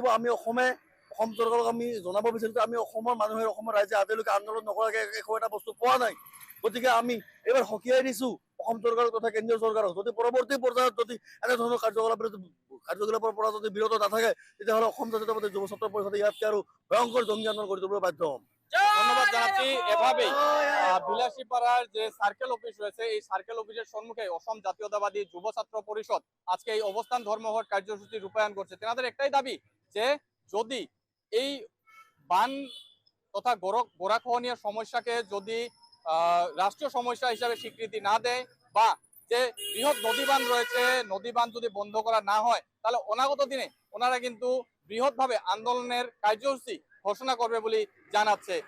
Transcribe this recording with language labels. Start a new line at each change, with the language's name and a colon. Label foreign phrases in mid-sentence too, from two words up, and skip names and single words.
Assamese: আমি অসম চৰকাৰক আমি জনাব বিচাৰিছোঁ, আমি অসমৰ মানুহে, অসমৰ ৰাইজে আজিলৈকে আন্দোলন নকৰাকৈ একো এটা বস্তু পোৱা নাই। গতিকে আমি এইবাৰ সকীয়াই দিছোঁ অসম চৰকাৰক তথা কেন্দ্ৰীয় চৰকাৰক, যদি পৰৱৰ্তী পৰ্যায়ত যদি এনেধৰণৰ কাৰ্যকলাপৰ পৰা যদি বিৰত নাথাকে, তেতিয়াহ'লে অসম জাতীয়তাবাদী যুৱ ছাত্ৰ পৰিষদে ইয়াতকৈ আৰু ভয়ংকৰ জংগী আন্দোলন গঢ়ি তুলিবলৈ বাধ্য হ'ম।
Bangla: ধন্যবাদ জানাচ্ছি। এভাবেই বিলাসীপাড়ার যে সার্কেল অফিস রয়েছে, এই সার্কেল অফিসের সম্মুখে অসম জাতীয়তাবাদী যুব ছাত্র পরিষদ আজকে এই অবস্থান ধর্মঘট কার্যসূচি রূপায়ণ করছে। তেনাদের একটাই দাবি যে যদি এই বান তথা গড়াখহনীয় সমস্যাকে যদি রাষ্ট্রীয় সমস্যা হিসাবে স্বীকৃতি না দেয় বা যে বৃহৎ নদীবাঁধ রয়েছে, নদীবাঁধ যদি বন্ধ করা না হয়, তাহলে অনাগত দিনে ওনারা কিন্তু বৃহৎভাবে আন্দোলনের কার্যসূচি ঘোষণা করবে বলে জানাচ্ছে।